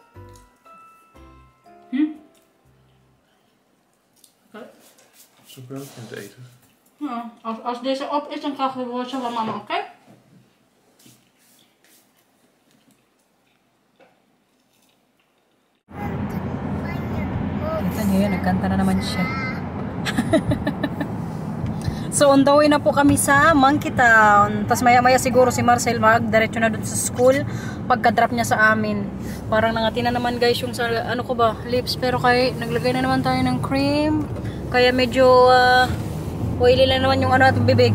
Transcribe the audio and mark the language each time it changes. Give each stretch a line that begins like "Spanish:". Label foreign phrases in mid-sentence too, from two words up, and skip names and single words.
Dutch: Zoveel in het eten. Ja, als deze op is, dan krijg je worstje van mama, oké?
Filipino: Kita niyo yun, nagkanta na naman siya. So,
English: on the way
Filipino: na po kami sa Monkey Town. Tapos maya-maya siguro si Marcel diretso na doon sa school pagka-drop niya sa amin. Parang nangati na naman guys yung sa, ano ko ba, lips. Pero kay, naglagay na naman tayo ng cream. Kaya medyo oily lang naman yung ano atong bibig.